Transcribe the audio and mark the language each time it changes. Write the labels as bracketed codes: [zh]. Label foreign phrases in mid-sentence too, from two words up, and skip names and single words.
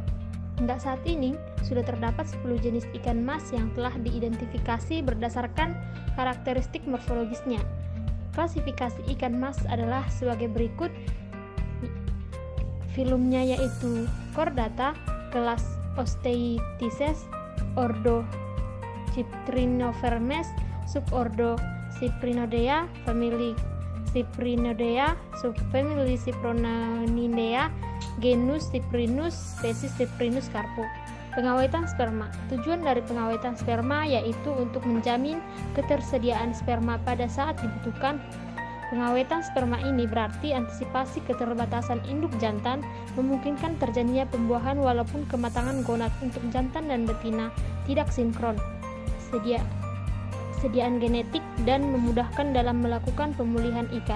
[id] Hingga saat ini, sudah terdapat 10 jenis ikan mas yang telah diidentifikasi berdasarkan karakteristik morfologisnya. Klasifikasi ikan mas adalah sebagai berikut. Filumnya yaitu Chordata, kelas Osteotices, ordo Cyprinofermes, subordo Cyprinodea, famili Cyprinodea, subfamili Cypronidea, genus Cyprinus, spesies Cyprinus carpo. Pengawetan sperma. Tujuan dari pengawetan sperma yaitu untuk menjamin ketersediaan sperma pada saat dibutuhkan. Pengawetan sperma ini berarti antisipasi keterbatasan induk jantan, memungkinkan terjadinya pembuahan walaupun kematangan gonad untuk jantan dan betina tidak sinkron, sediaan genetik, dan memudahkan dalam melakukan pemulihan ikan.